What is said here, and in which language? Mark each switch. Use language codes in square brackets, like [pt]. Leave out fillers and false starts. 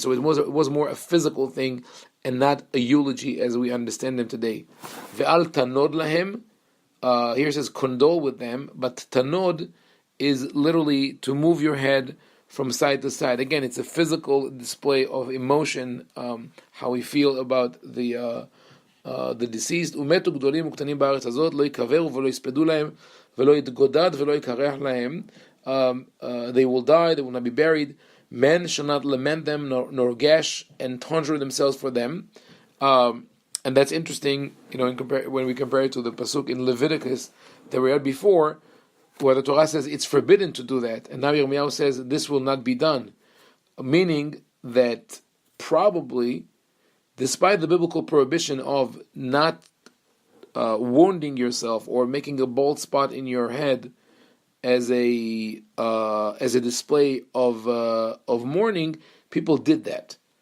[en] So it was more a physical thing and not a eulogy as we understand them today. [he] Ve'al tanod lahem. [en] Here it says condole with them, but tanod is literally to move your head from side to side. Again, it's a physical display of emotion, how we feel about the the deceased. [he] ומתו גדולים וקטנים בארץ הזאת, לא יקברו ולא יספדו להם, ולא יתגודד ולא יקרח להם. [en] They will die, they will not be buried. Men shall not lament them, nor gash and tonsure themselves for them. And that's interesting, when we compare it to the pasuk in Leviticus that we read before, where the Torah says it's forbidden to do that, and now Yirmiyahu says this will not be done, meaning that probably, despite the biblical prohibition of not wounding yourself or making a bald spot in your head as a display of mourning, people did that.